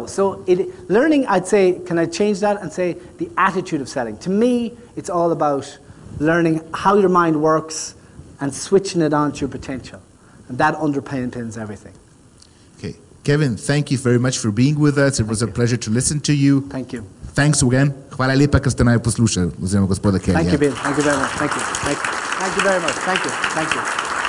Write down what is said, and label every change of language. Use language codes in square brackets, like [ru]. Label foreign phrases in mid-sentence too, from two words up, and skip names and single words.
[en] So learning, I'd say, can I change that and say the attitude of selling? To me, it's all about learning how your mind works and switching it on to your potential. And that underpins everything. Okay. Kevin, thank you very much for being with us. It was a pleasure to listen to you. Thank you. Thanks again. [sl] Hvala lepa, ker ste naj poslušali, oziroma gospoda Kellyja. [en] Thank you, Bill. Thank you very much. Thank you. Thank you very much. Thank you. Thank you.